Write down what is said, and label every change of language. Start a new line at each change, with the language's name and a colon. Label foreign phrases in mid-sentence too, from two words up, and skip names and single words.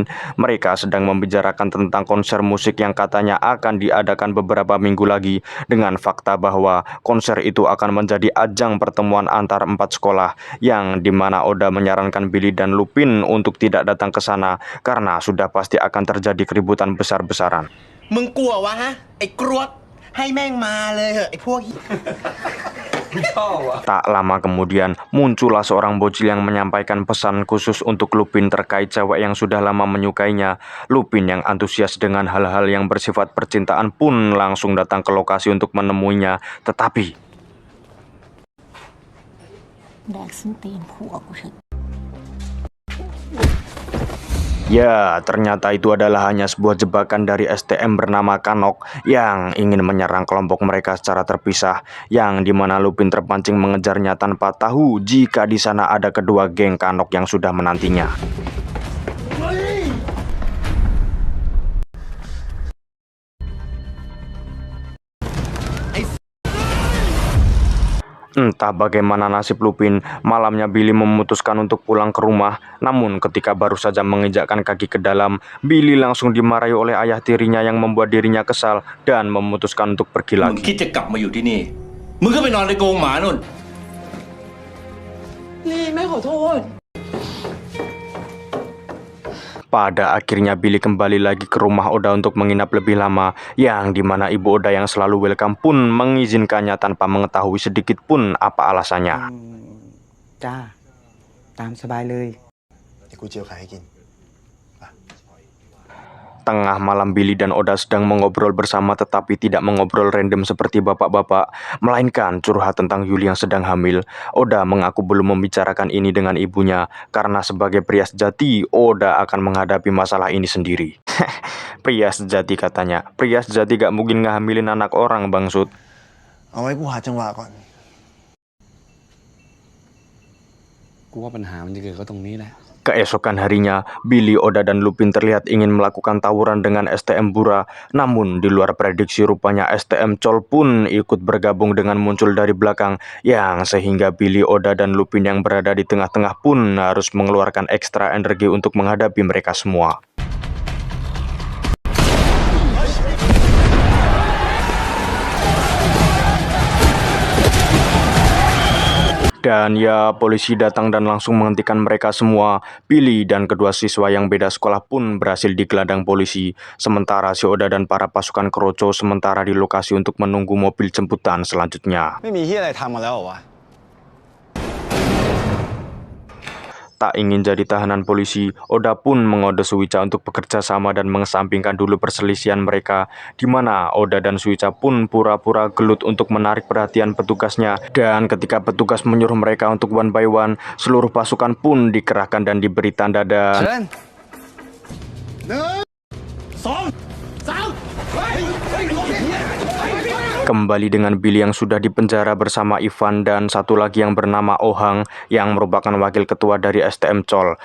Indonesian: Mereka sedang membicarakan tentang konser musik yang katanya akan diadakan beberapa minggu lagi, dengan fakta bahwa konser itu akan menjadi ajang pertemuan antar 4 sekolah, yang dimana Oda menyarankan Billy dan Lupin untuk tidak datang ke sana karena sudah pasti akan terjadi keributan besar-besaran.
Thai: มึงกลัววะฮะ ไอ้กรวดให้แม่งมาเลยเหอะไอ้พวก
Indonesian: Tak lama kemudian, muncullah seorang bocil yang menyampaikan pesan khusus untuk Lupin terkait cewek yang sudah lama menyukainya. Lupin yang antusias dengan hal-hal yang bersifat percintaan pun langsung datang ke lokasi untuk menemuinya. Tetapi
Thai: แดกส้นตีนผัวกูเถอะ
Indonesian: ya, ternyata itu adalah hanya sebuah jebakan dari STM bernama Kanok yang ingin menyerang kelompok mereka secara terpisah, yang dimana Lupin terpancing mengejarnya tanpa tahu jika di sana ada kedua geng Kanok yang sudah menantinya. Entah bagaimana nasib Lupin, malamnya Billy memutuskan untuk pulang ke rumah. Namun ketika baru saja menginjakkan kaki ke dalam, Billy langsung dimarahi oleh ayah tirinya yang membuat dirinya kesal dan memutuskan untuk pergi
Thai: มึง
Indonesian: lagi.
Thai: คิดจะกลับมาอยู่ที่นี่ มึงก็ไปนอนในกรงหมานู่น ลี่แม่ขอโทษ
Indonesian: Pada akhirnya Billy kembali lagi ke rumah Oda untuk menginap lebih lama, yang dimana ibu Oda yang selalu welcome pun mengizinkannya tanpa mengetahui sedikit pun apa alasannya.
Thai: จ้า ตามสบายเลย เดี๋ยวกูเจียวไข่ให้กิน
Indonesian: Tengah malam Billy dan Oda sedang mengobrol bersama, tetapi tidak mengobrol random seperti bapak-bapak, melainkan curhat tentang Yuli yang sedang hamil. Oda mengaku belum membicarakan ini dengan ibunya, karena sebagai pria sejati, Oda akan menghadapi masalah ini sendiri. Pria sejati katanya, pria sejati gak mungkin ngehamilin anak orang, bangsut.
Thai: เอาไว้กูหาจังหวะก่อน กูว่าปัญหามันจะเกิดก็ตรงนี้แหละ
Indonesian: Keesokan harinya, Billy, Oda, dan Lupin terlihat ingin melakukan tawuran dengan STM Bura. Namun, di luar prediksi rupanya STM Chol pun ikut bergabung dengan muncul dari belakang, yang sehingga Billy, Oda, dan Lupin yang berada di tengah-tengah pun harus mengeluarkan ekstra energi untuk menghadapi mereka semua. Dan ya, polisi datang dan langsung menghentikan mereka semua. Billy dan kedua siswa yang beda sekolah pun berhasil digelandang polisi. Sementara si Oda dan para pasukan Kroco sementara di lokasi untuk menunggu mobil jemputan selanjutnya.
Thai: ไม่มีเหี้ยอะไรทำมาแล้วเหรอวะ
Indonesian: Tak ingin jadi tahanan polisi, Oda pun mengode Suica untuk bekerja sama dan mengesampingkan dulu perselisihan mereka, di mana Oda dan Suica pun pura-pura gelut untuk menarik perhatian petugasnya. Dan ketika petugas menyuruh mereka untuk
English: one by one,
Indonesian: seluruh pasukan pun dikerahkan dan diberi tanda dan
Thai: เชิญ
Indonesian: kembali dengan Billy yang sudah dipenjara bersama Ivan dan satu lagi yang bernama Ohang yang merupakan wakil ketua dari STM Chol.